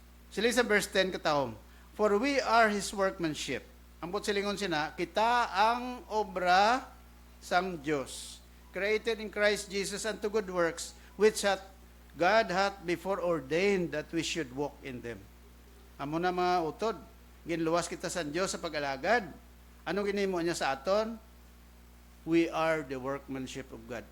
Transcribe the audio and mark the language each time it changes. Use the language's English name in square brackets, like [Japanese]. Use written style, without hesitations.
[Hiligaynon] Siling sa verse 10 katahom, [English] for we are His workmanship. [Hiligaynon] Ambot silingon sina, kita ang obra sang Diyos, [English] created in Christ Jesus unto good works, which God hath before ordained that we should walk in them. [Hiligaynon] Amo na mga utod, ginluwas kita sa Diyos sa pag-alagad. Anong ginimo niya sa aton? [English] We are the workmanship of God.